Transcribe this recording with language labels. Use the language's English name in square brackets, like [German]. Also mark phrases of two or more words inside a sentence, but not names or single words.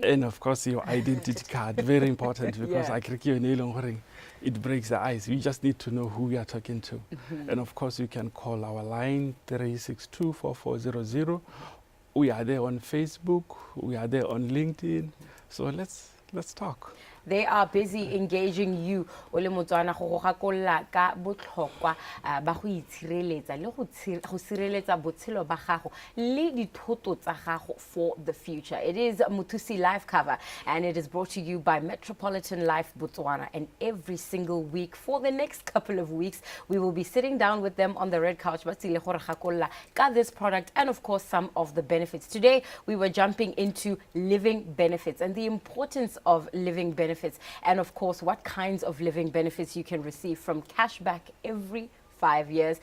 [English] And of course your identity card, very important, because it breaks the ice. We just need to know who we are talking to. And of course you can call our line 362-4400. We are there on Facebook, we are there on LinkedIn. So let's talk. they are busy engaging you [Tswana] o le Motswana go gakolla ka botlhokwa ba go itshireletsa le go sireletsa botshelo ba gago le dithoto tsa gago [English] for the future. It is Mothusi Life Cover, and it is brought to you by Metropolitan Life Botswana. And every single week for the next couple of weeks, we will be sitting down with them on the red couch, got this product, and of course some of the benefits. Today we were jumping into living benefits and the importance of living benefits, and of course what kinds of living benefits you can receive from cashback every 5 years.